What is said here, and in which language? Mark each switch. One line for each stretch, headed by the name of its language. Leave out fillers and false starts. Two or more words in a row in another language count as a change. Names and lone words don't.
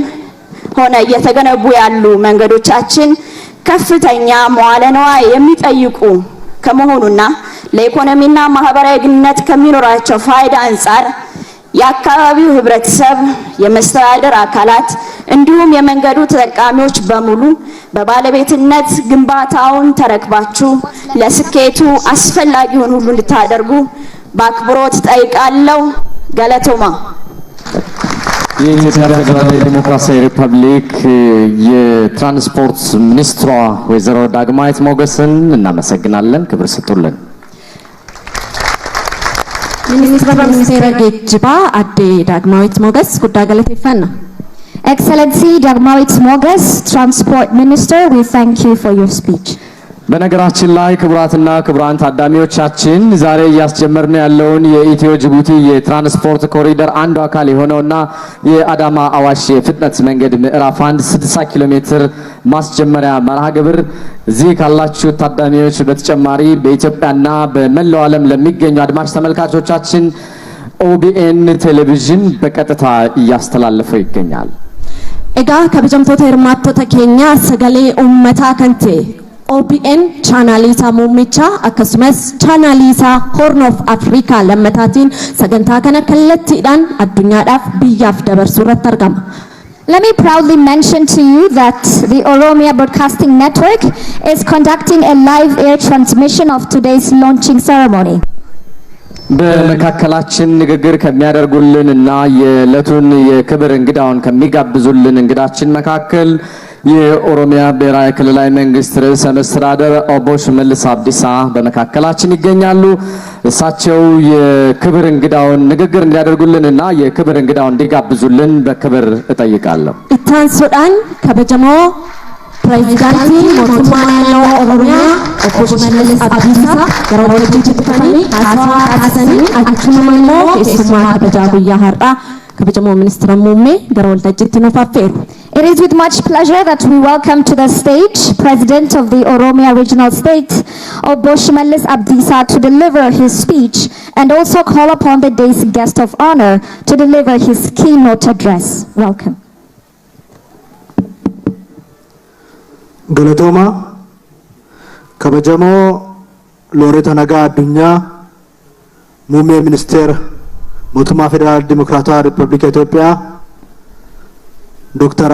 Amharic: ሆነ እየተገነቡ ያሉ መንገዶቻችን ከፍተኛ መዋዕለ ንዋይ የሚጠይቁ ከመሆኑና ለኢኮኖሚና ማህበራዊ ግንኙነት ከሚኖራቸው ፋይዳ አንጻር የአካባቢው ህብረተሰብ፣ የመስተዳደር አካላት እንዲሁም የመንገዱ ተጠቃሚዎች በሙሉ በባለቤትነት ግንባታውን ተረክባችሁ ለስኬቱ አስፈላጊውን ሁሉ እንድታደርጉ በአክብሮት ጠይቃለሁ። ገለቶማ። የኢትዮጵያ ፌዴራላዊ ዴሞክራሲያዊ ሪፐብሊክ የትራንስፖርት ሚኒስትሯ ወይዘሮ ዳግማዊት ሞገስን እናመሰግናለን። ክብር ስጡልን።
Oromo: Ministeera geejjibaa adde Daagmaawit Moges guddaa galateeffanna.
English: Excellency Dagmawit Moges, Transport Minister, we thank you for your speech.
Amharic: በነገራችን ላይ ክቡራትና ክቡራን ታዳሚዎቻችን ዛሬ እያስጀመርን ያለውን የኢትዮ ጅቡቲ የትራንስፖርት ኮሪደር አንዱ አካል የሆነውና የአዳማ አዋሽ የፍጥነት መንገድ ምዕራፍ 1 60 ኪሎ ሜትር ማስጀመሪያ መርሃ ግብር እዚህ ካላችሁ ታዳሚዎች በተጨማሪ በኢትዮጵያና በመላው ዓለም ለሚገኙ አድማጭ ተመልካቾቻችን ኦቢኤን ቴሌቪዥን በቀጥታ እያስተላለፈው ይገኛል።
Oromo: Egaa kabajamtoota hirmaattota keenya sagalee uummataa kan ta'e OBN chaanaalii isaa muummichaa akkasumas chaanaalii isaa Horn of Africa lammataatiin sagantaa kana kallattiidhaan addunyaadhaaf biyyaaf dabarsuu irratti argama.
English: Let me proudly mention to you that the Oromia Broadcasting Network is conducting a live air transmission of today's launching ceremony.
Amharic: በመካከላችን ንግግር ከሚያደርጉልን እና የዕለቱን የክብር እንግዳውን ከሚጋብዙልን እንግዳችን መካከል የኦሮሚያ ብሔራዊ ክልላዊ መንግስት ርዕሰ መስተዳድር ኦቦ ሽመልስ አብዲሳ በመካከላችን ይገኛሉ። እሳቸው የክብር እንግዳውን ንግግር እንዲያደርጉልንና የክብር እንግዳውን እንዲጋብዙልን በክብር እጠይቃለሁ።
Oromo: Ittaansuudhaan kabajamoo pireezidaantii mootummaa naannoo Oromiyaa Obbo Shimallis Abdiisaa yeroo waltajjii dhufanii haasawaa taasisanii achuma immoo keessummaa kabajaa guyyaa har'aa kabajamoo ministeera muummee gara waltajjiitti nuuf affeeru.
English: It is with much pleasure that we welcome to the stage President of the Oromia Regional State, Obbo Shimallis Abdiisaa, to deliver his speech and also call upon the day's guest of honor to deliver his keynote address. Welcome.
Oromo: Galatoma kabajamo Loreto Nagaa Addunyaa Muummee Ministeera Mootummaa Federaal Dimokiraatawaa Riippaabilika Itoophiyaa Dr.